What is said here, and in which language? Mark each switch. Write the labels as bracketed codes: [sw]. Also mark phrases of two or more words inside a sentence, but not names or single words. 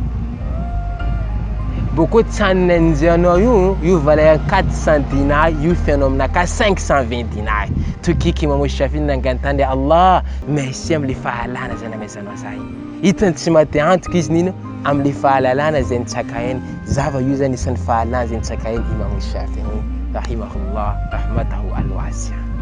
[mg] Bakeo tsanina an'izanao io valerany 400 dinars, io fianao aminaka 520 dinars. Tokiky Imam Shafi'i nangantany Allah merci am'le fahalalana zay namezanao za igny. Hitany tsy maty antoka izy nino am'le fahalalana zay nitsakainy. Zava io zany isan'ny fahalalana zay nitsakainy Imam Shafi'i [ar] رحمه الله رحمته الواسع'.